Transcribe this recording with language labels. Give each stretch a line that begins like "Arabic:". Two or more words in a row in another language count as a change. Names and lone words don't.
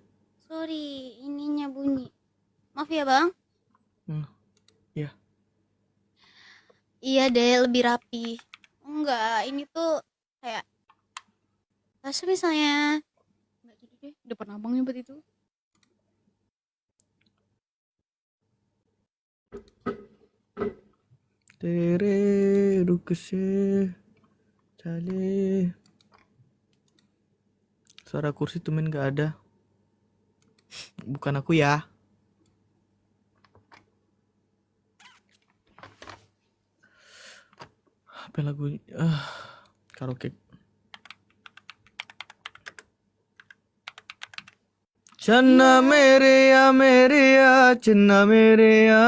Indonesian: Sorry, ininya bunyi. Maaf ya, Bang. Iya. Iya deh, lebih rapi. Enggak, ini tuh kayak misalnya enggak gitu deh, depan abang nyebut itu.
Hindi: Tere रुक से चले.
Indonesian: Suara kursi tumen gak ada. Bukan aku ya. Apa lagu? Karaoke.
Hindi: चन्ना मेरे या चन्ना मेरे या